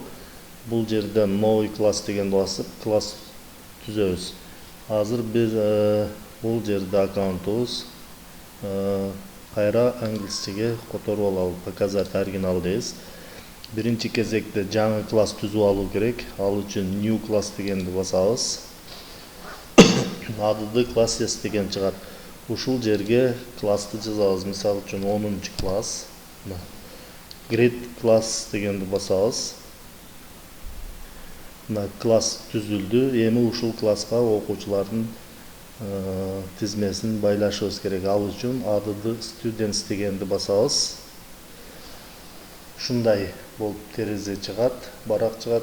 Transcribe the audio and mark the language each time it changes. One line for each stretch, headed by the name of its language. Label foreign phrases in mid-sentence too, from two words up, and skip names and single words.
Kyrgyz: Бул жерде новый класс деген басып класс түзөбүз. Азыр биз бул жерде аккаунтубуз кайра англисчеге которуп алалы.
Russian: Показать оригинал
Kyrgyz: дейбиз. Биринчи кезекте жаңы класс түзүп алуу керек. Ал үчүн
English: new class
Kyrgyz: дегенди басабыз. Ады classes деген чыгат. Ушул жерге классты жазабыз. Мисалы үчүн 10-чы класс.
English: Grade class
Kyrgyz: дегенди басабыз. Мына класс түзүлдү. Эми ушул класска окуучулардын тизмесин байлашыбыз керек. Ал үчүн ады students дегенди басабыз. Ушундай болуп терезе чыгат, барак чыгат.